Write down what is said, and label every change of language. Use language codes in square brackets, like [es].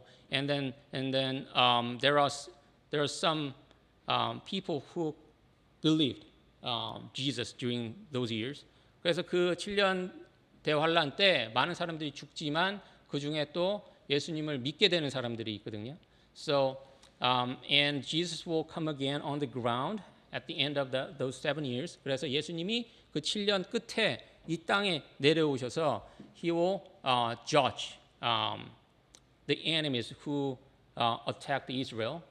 [en] And then there are some people who believed Jesus during those years. [ko] 그래서 그 7년 대환란 때 많은 사람들이 죽지만 그 중에 또 예수님을 믿게 되는 사람들이 있거든요. [en] So and Jesus will come again on the ground at the end of those 7 years. [ko] 그래서 예수님이 그 7년 끝에 이 땅에 내려오셔서 [en] He will judge the enemies who attacked Israel.